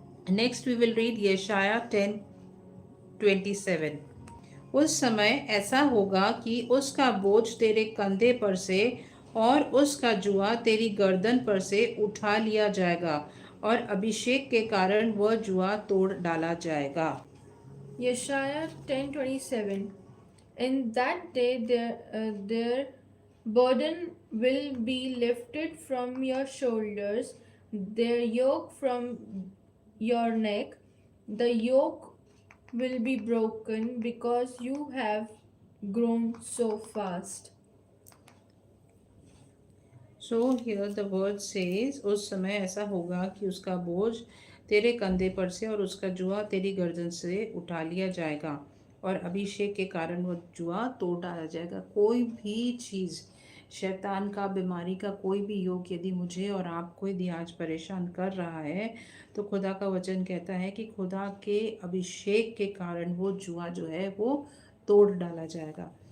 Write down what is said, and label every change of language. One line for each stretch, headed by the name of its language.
English: Next we will read यशाया 10:27।
Hindi: उस समय ऐसा होगा कि उसका बोझ तेरे कंधे पर से और उसका जुआ तेरी गर्दन पर से उठा लिया जाएगा, और अभिषेक के कारण वह जुआ तोड़ डाला जाएगा।
English: Yeshaya 10:27. In that day their burden will be lifted from your shoulders, their yoke from your neck. The yoke will be broken because you have grown so fast. So here the word says,
Hindi: उस समय ऐसा होगा कि उसका बोझ तेरे कंधे पर से और उसका जुआ तेरी गर्दन से उठा लिया जाएगा, और अभिषेक के कारण वो जुआ तोड़ डाला जाएगा। कोई भी चीज़, शैतान का, बीमारी का कोई भी योग यदि मुझे और आपको यदि आज परेशान कर रहा है, तो खुदा का वचन कहता है कि खुदा के अभिषेक के कारण वो जुआ जो है वो तोड़ डाला जाएगा।